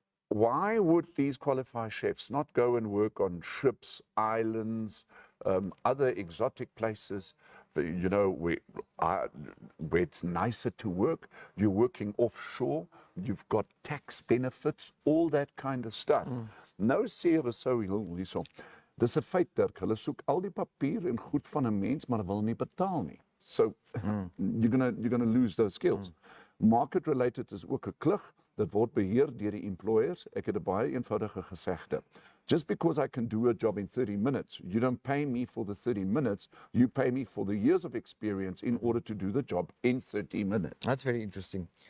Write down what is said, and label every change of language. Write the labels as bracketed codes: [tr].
[en] Why would these qualified chefs not go and work on ships, islands, other exotic places, you know, where it's nicer to work? You're working offshore, you've got tax benefits, all that kind of stuff. [af] Nou sê Rousseau hierso. Dis 'n feit, Dirk. Hulle soek al die papier en goed van 'n mens, maar wil nie betaal nie. [en] So you're gonna lose those skills. Market related [af] is ook 'n klug. Dit word beheer deur die employers. Ek het 'n baie eenvoudige gesegde. [en] Just because I can do a job in 30 minutes, you don't pay me for the 30 minutes, you pay me for the years of experience in order to do the job in 30 minutes. That's very interesting.